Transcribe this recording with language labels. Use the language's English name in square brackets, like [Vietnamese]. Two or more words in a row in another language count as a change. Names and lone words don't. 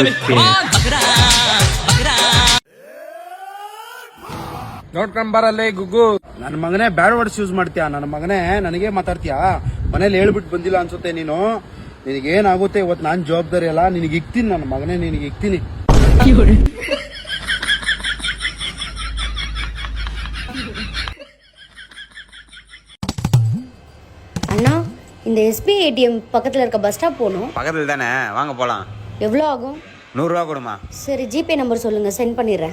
[Kannada] ನೋಡ್ಕೊಂಬರಲ್ಲೇ ಗುಗ್ಗು, ನನ್ನ ಮಗನೇ [English] bad words use [Kannada] ಮಾಡ್ತೀಯಾ? ನನ್ನ ಮಗನೇ ನನಗೆ ಮಾತಾಡ್ತೀಯಾ? ಮನೇಲಿ ಹೇಳ್ಬಿಟ್ಟು ಬಂದಿಲ್ಲ ಅನ್ಸುತ್ತೆ ನೀನು. ನಿನಗೇನಾಗುತ್ತೆ ಇವತ್ತು ನಾನು ಜವಾಬ್ದಾರಿ ಅಲ್ಲ, ನಿನಗೆ ಇಕ್ತೀನಿ ನನ್ನ ಮಗನೇ, ನಿನಗೆ ಇಕ್ತೀನಿ. [Tamil] அண்ணா, இந்த SBI ATM பக்கத்துல இருக்க [English] bus stop [Tamil] போகணும். பக்கத்துல தானே, வாங்க போலாம். எவ்வளோ ஆகும்? 100 ரூபா கொடுமா. சரி, ஜிபே நம்பர் சொல்லுங்க, சென்ட் பண்ணிடுறேன்.